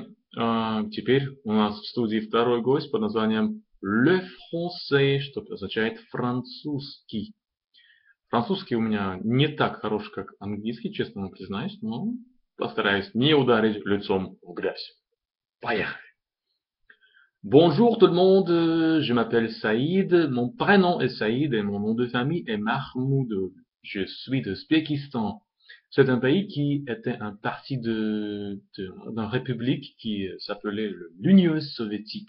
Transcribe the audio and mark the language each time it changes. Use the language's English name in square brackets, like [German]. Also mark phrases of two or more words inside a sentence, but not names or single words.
[Russian] Теперь у нас в студии второй гость под названием [French] Le Français, [Russian] что означает французский. Французский у меня не так хорош, как английский, честно вам признаюсь, но постараюсь не ударить лицом в грязь. Поехали! [French] Bonjour tout le monde, je m'appelle Saïd, mon prénom est Saïd et mon nom de famille est Mahmoud. Je suis d'Ouzbékistan. C'est un pays qui était un parti d'une république qui s'appelait l'Union soviétique.